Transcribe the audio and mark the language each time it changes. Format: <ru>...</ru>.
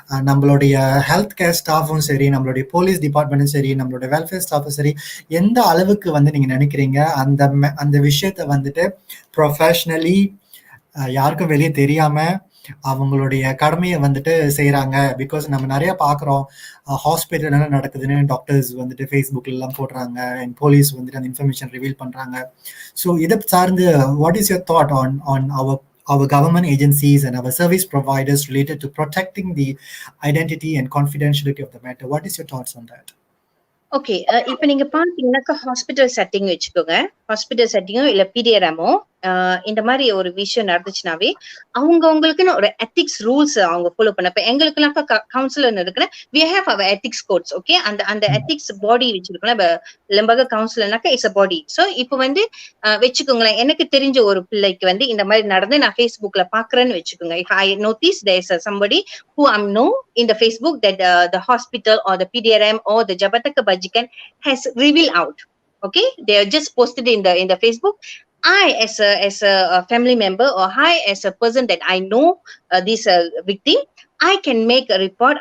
<ta>நம்மளுடைய health care ஸ்டாஃபும் சரி, நம்மளுடைய போலீஸ் டிபார்ட்மெண்ட்டும் சரி, நம்மளுடைய வெல்ஃபேர் ஸ்டாஃபும் சரி, எந்த அளவுக்கு வந்து நீங்க நினைக்கிறீங்க அந்த விஷயத்தை வந்துட்டு ப்ரொஃபஷனலி யாருக்கும் வெளியே தெரியாம அவங்களுடைய கடமையை வந்துட்டு செய்யறாங்க? பிகாஸ் நம்ம நிறைய பாக்குறோம் ஹாஸ்பிட்டல் என்ன நடக்குதுன்னு டாக்டர்ஸ் வந்துட்டு ஃபேஸ்புக்ல எல்லாம் போடுறாங்க அண்ட் போலீஸ் வந்துட்டு அந்த இன்ஃபர்மேஷன் ரிவீல் பண்றாங்க. ஸோ இதை சார்ந்து</ta> <en>What is your thought on our government agencies and our service providers related to protecting the identity and confidentiality of the matter? What is your thoughts on that? Okay.</en> <ta>இப்ப நீங்க பாத்தீங்கன்னாக்கா hospital setting வச்சுக்கோங்க. Hospital செட்டிங்கோ இல்ல பிடிஆர்எம்மோ இந்த மாதிரி ஒரு விஷயம் நடந்துச்சுனாவே அவங்களுக்குன்னு ஒரு எத்திக்ஸ் ரூல்ஸ் அவங்க ஃபாலோ பண்ண. இப்ப எங்களுக்குனாக்கா கவுன்சிலர் இருக்கிற</ta> <en>we have our ethics codes.</en> <ta>Okay, அந்த எத்திக்ஸ் பாடி வச்சிருக்கோம். லெம்பாக கவுன்சிலர்னாக்கா</ta> <en>It's a body.</en> <ta>சோ இப்போ வந்து வச்சுக்கோங்களேன், எனக்கு தெரிஞ்ச ஒரு பிள்ளைக்கு வந்து இந்த மாதிரி நடந்து நான் Facebookல பாக்குறேன்னு வச்சுக்கோங்க.</ta> <en>if I notice there's somebody who I know in the Facebook that the hospital or the PDRM or the Jabataka Bajikan has revealed out. Okay, they are just posted in the Facebook. I as a family member, or I as a person that I know this victim, I can make a report.</en>